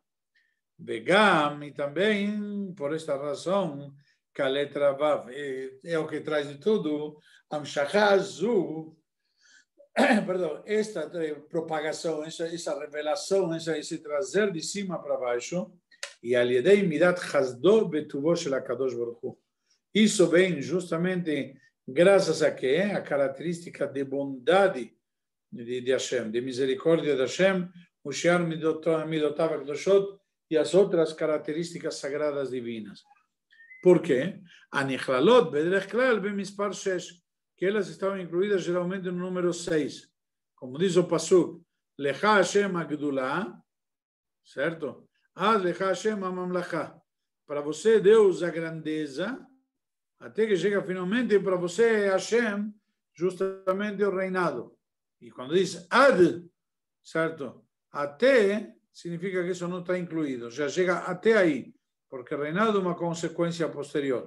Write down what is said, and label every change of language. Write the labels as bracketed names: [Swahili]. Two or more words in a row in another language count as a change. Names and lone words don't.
[Portuguese] Vegam, e também, por esta razão, que a letra Vav é o que traz de tudo, [Hebrew] ההמשכה הזו, [Portuguese] perdão, esta propagação, essa revelação, esse trazer de cima para baixo, e [Hebrew] על ידי מדת חסדו בטובו של הקדוש ברוך הוא. [Portuguese] Isso vem justamente graças a quê? A característica de bondade de Hashem, de misericórdia de Hashem, o [Hebrew] שאר מדותיו הקדושות [Portuguese] e as outras características sagradas divinas. Por quê? [Hebrew] הנכללות בדרך כלל במספר 6, [Portuguese] que elas estavam incluídas geralmente no número 6. Como diz o Pasuk, [Hebrew] לך השם הגדולה, [Portuguese] certo? [Hebrew] עד לך השם הממלכה. [Portuguese] Para você, Deus, a grandeza, até que chega finalmente para você, Hashem, justamente o reinado. E quando diz Ad, certo? Até, significa que isso não está incluído. Já chega até aí, porque reinado é uma consequência posterior.